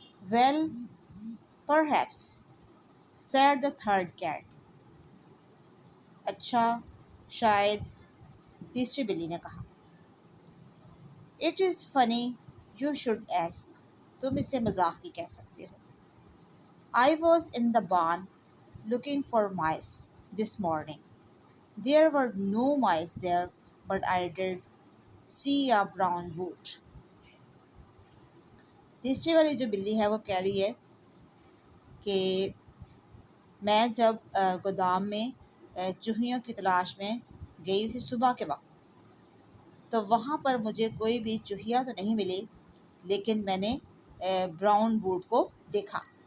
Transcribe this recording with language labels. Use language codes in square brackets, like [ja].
[en] Well, perhaps, said the third cat. [ur] اچھا, شاید, تیسری بلی نے کہا. [en] It is funny you should ask. [ur] تم اسے مذاق بھی کہہ سکتے ہو. [en] I was in the barn looking for mice this morning. There were no mice there, but I did see a brown boot. [ur] تیسری والی جو بلی ہے وہ کہہ رہی ہے کہ میں جب گودام میں چوہیوں کی تلاش میں گئی تھی صبح کے وقت تو وہاں پر مجھے کوئی بھی چوہیا تو نہیں ملی، لیکن میں نے براؤن بوٹ کو دیکھا.